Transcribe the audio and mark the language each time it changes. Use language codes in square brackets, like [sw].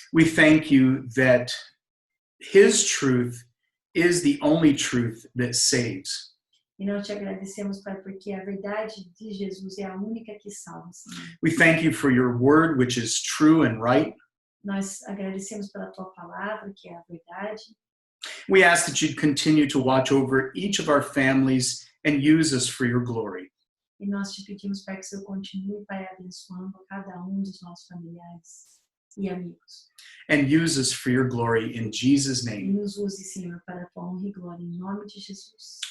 [en] We thank you that his truth is the only truth that saves. [pt] E nós te agradecemos, Pai, porque a verdade de Jesus é a única que salva, Senhor. [en] We thank you for your word, which is true and right. [pt] Nós agradecemos pela tua palavra, que é a verdade. [en] We ask that you'd continue to watch over each of our families and use us for your glory. [pt] E nós te pedimos, Pai, que o Senhor continue, Pai, abençoando cada dos nossos familiares e amigos. [en] And use us for your glory in Jesus' [pt] E [en] name. [pt] nos use, Senhor, para a tua honra e glória, em nome de Jesus.